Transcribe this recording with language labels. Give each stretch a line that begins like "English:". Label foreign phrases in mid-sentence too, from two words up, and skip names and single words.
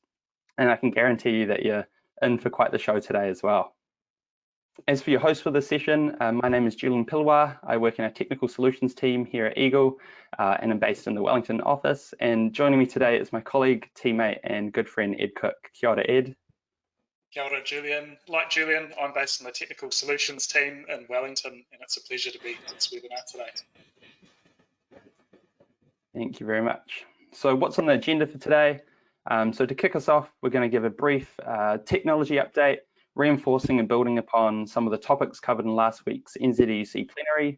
English: And I can guarantee you that you're in for quite the show today as well. As for your host for this session, my name is Julian Pilwa. I work in our technical solutions team here at Eagle, and I'm based in the Wellington office. And joining me today is my colleague, teammate, and good friend, Ed Cook.
Māori: Kia ora, Ed. Kia ora, Julian.
English: Like Julian, I'm based in the technical solutions team in Wellington, and it's a pleasure to be on this webinar today. Thank you very much. So what's on the agenda for today? So to kick us off, we're going to give a brief technology update, reinforcing and building upon some of the topics covered in last week's NZEUC plenary.